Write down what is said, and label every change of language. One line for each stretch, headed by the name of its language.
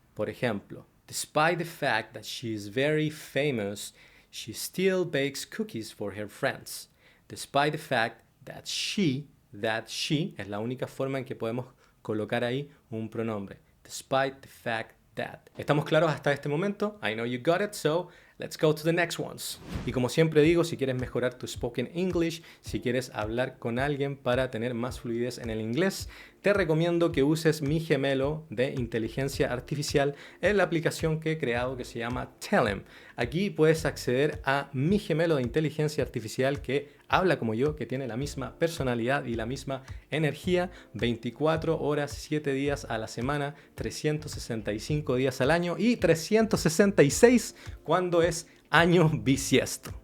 Spanish: Por ejemplo,
English: despite the fact that she is very famous, she still bakes cookies for her friends. Despite the fact that she
Spanish: es la única forma en que podemos colocar ahí un pronombre.
English: Despite the fact that.
Spanish: ¿Estamos claros hasta este momento?
English: I know you got it, so let's go to the next ones.
Spanish: Y como siempre digo, si quieres mejorar tu spoken English, si quieres hablar con alguien para tener más fluidez en el inglés, te recomiendo que uses mi gemelo de inteligencia artificial en la aplicación que he creado que se llama Tellem. Aquí puedes acceder a mi gemelo de inteligencia artificial que habla como yo, que tiene la misma personalidad y la misma energía, 24 horas, 7 días a la semana, 365 días al año y 366 cuando es año bisiesto.